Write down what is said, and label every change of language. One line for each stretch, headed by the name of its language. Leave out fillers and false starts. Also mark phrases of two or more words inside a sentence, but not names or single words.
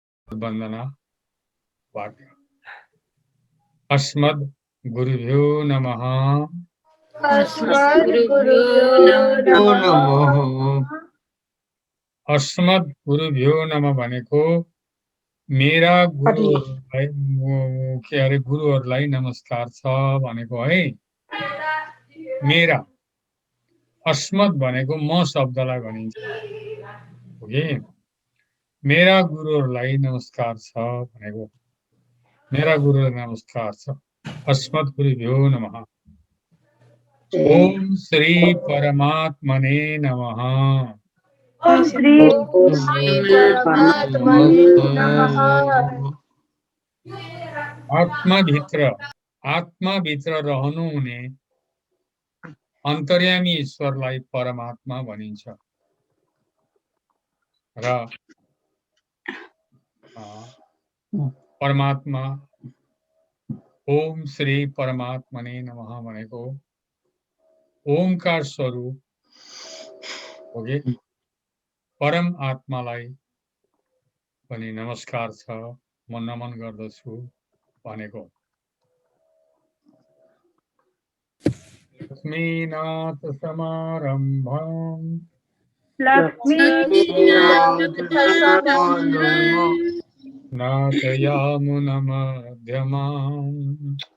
Sanskrit: वंदना वाक्य अस्मद् गुरुभ्यो नमः। अस्मद् गुरुभ्यो नमः। अस्मद् गुरुभ्यो नमः
Nepali: भनेको मेरा गुरुहरूलाई नमस्कार छ भनेको है। मेरा अस्मद् भनेको म शब्दलाई भनिन्छ। ओके, मेरा गुरुहरूलाई नमस्कार छ भनेको मेरा गुरुलाई नमस्कार छ।
Sanskrit: अस्मद् गुरुभ्यो नमः। ओम श्री परमात्मने नमः। ओम श्री परमात्मने नमः।
Nepali: आत्माभित्र रहनुहुने अन्तर्यामी ईश्वरलाई परमात्मा भनिन्छ र परमात्मा
Sanskrit: ओम श्री परमात्मने नमः
Nepali: भनेको ओमकार स्वरूप ओके परम आत्मालाई पनि नमस्कार छ, म नमन गर्दछु भनेको।
Sanskrit: लक्ष्मीनाथ समारम्भम् नाथयामुनमध्यमाम्